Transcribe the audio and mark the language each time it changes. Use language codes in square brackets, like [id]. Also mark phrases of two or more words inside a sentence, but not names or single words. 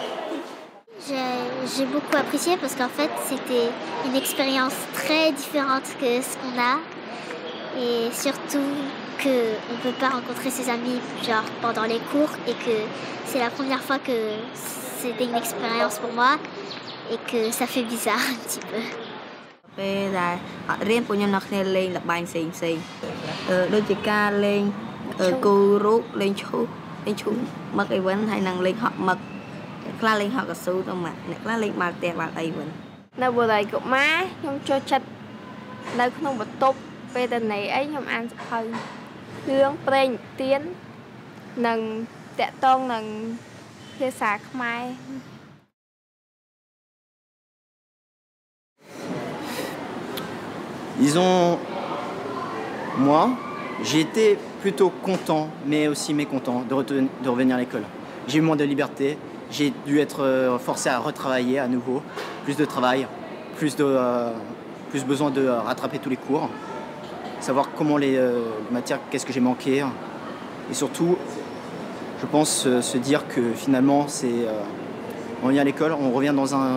[fr] J'ai beaucoup apprécié parce qu'en fait, c'était une expérience très différente que ce qu'on a. Et surtout qu'on ne peut pas rencontrer ses amis genre, pendant les cours et que c'est la première fois que c'était une expérience pour moi et que ça fait bizarre un petit peu. [km] ពេលដែលអត់រៀនពួកខ្ញុំនៅគ្នាលេងល្បែងផ្សេងដូចជាការលេងគូរូបលេងឈូសមឹកអីវិញហើយនឹងលេងហក់មឹកខ្លះលេងហក់កស៊ូទៅមកអ្នកខ្លះលេងបាល់ទះបាល់អីវិញនៅបុរីកុមារខ្ញុំចូលចិត្តនៅក្នុងបន្ទប់ពេលតនេអីខ្ញុំអានសភៅរឿងព្រេងនិទាននិងតាក់ទងនឹងភាសាខ្មែរ [fr] Disons, moi, j'ai été plutôt content, mais aussi mécontent de revenir à l'école. J'ai eu moins de liberté, j'ai dû être forcé à retravailler à nouveau, plus de travail, plus besoin de rattraper tous les cours, savoir comment les matières, qu'est-ce que j'ai manqué, et surtout, je pense se dire que finalement, on vient à l'école, on revient dans